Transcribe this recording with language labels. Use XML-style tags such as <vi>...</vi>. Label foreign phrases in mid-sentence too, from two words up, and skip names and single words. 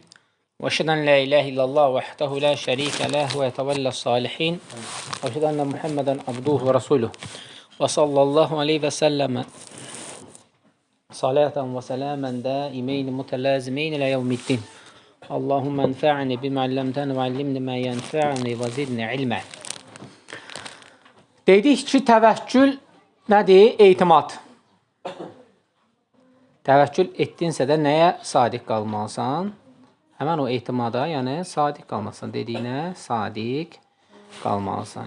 <ar>وأشهد أن لا إله إلا الله وحده لا شريك له ويتولى الصالحين. وأشهد أن محمدا عبده ورسوله وصلى الله عليه وسلم. صلاة وسلاما دائمين متلازمين إلى يوم الدين. اللهم انفعني بما علمتني وعلمني ما ينفعني وزدني علما.</ar> <az>Dedik ki, təvəkkül nədir? Etimad. Təvəkkül etdinsə də nəyə sadiq qalmalısan? Həmən o etimada, yəni sadiq qalmalısan. Dediyinə sadiq qalmalısan.</az>